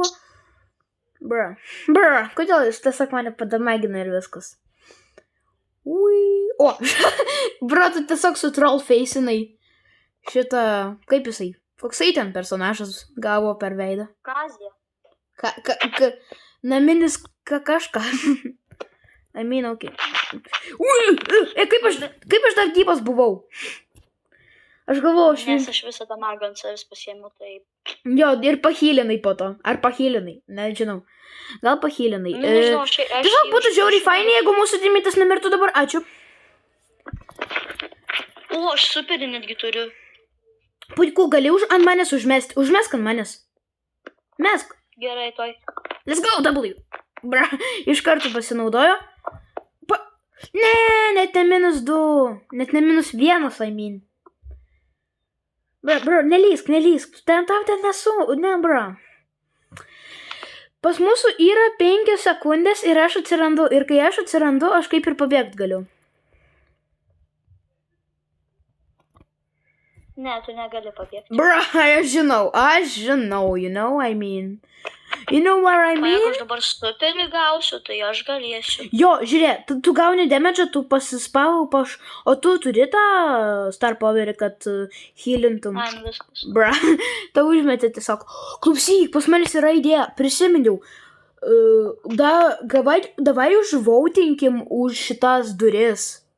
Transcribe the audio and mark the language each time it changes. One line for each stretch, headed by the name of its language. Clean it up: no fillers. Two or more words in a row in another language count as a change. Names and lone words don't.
Lithuanian: Bra, kodėl jis tiesiog mane padamagina ir viskas. Ui. O, bra, tu tiesiog su trollfacinai. Šitą, kaip jisai? Koksai ten personažas gavo per veidą? Kazė. Naminis kažką.
English: I mean, okay.
Lithuanian: Ui, kaip aš dar gyvas buvau? Aš galvoju, Nes aš visą damagą ant savęs pasiėmiau, tai... Jo, ir pahylinai po to. Ar pahylinai? Nežinau. Gal pahylinai. Nežinau, Tiesiog būtų žiauriai fainai, jeigu mūsų timitas nemirtų dabar. Ačiū. O, aš superį netgi turiu. Puiku, gali ant manęs užmesti. Užmesk ant manęs. Mesk. Gerai, toj.
English: Let's go, W. Bra,
Lithuanian: iš karto pasinaudojo. Ne, net ne -2. Net ne -1,
English: I mean. Bra,
Lithuanian: nelysk. Ten nesu, ne, bra. Pas mūsų yra 5 sekundės ir aš atsirandu. Ir kai aš atsirandu, aš kaip ir pabėgt galiu. Ne, tu negali pabėgti. Bra, aš žinau,
English: you know, I mean. You know what I mean?
Lithuanian: Jeigu aš dabar superį gausiu, tai aš galėsiu. Jo, žiūrėk, tu gauni damage, tu pasispau, o tu turi tą
English: star powerį,
Lithuanian: kad healintum. Man viskas. Bra, tau užmetė tiesiog. Klausyk, pas manęs yra idėja, prisiminiau. Davai užvautinkim už šitas duris.